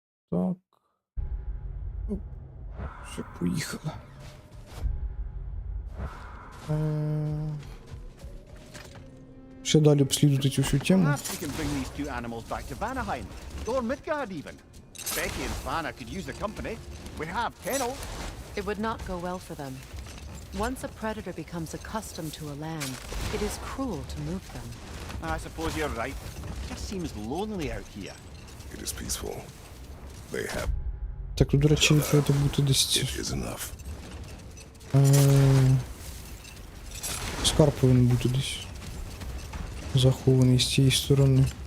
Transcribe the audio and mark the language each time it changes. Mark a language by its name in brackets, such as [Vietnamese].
[Ukrainian] Так. Оп. Все, поїхали. Ще далі обслідувати цю всю тему. [English] Perhaps we can bring these two animals back to Vanaheim, or Midgard even. Becky and Fana could use the company. We have kennels. It would not go well for them. Once a predator becomes accustomed to a land, it is cruel to move them. I suppose you're right. It just seems lonely out here. It is peaceful. They have... [Ukrainian] Так, тут, до речі, треба бути десь... [English] It is enough. [Ukrainian] Скарб повинен бути десь. Захований з цієї сторони.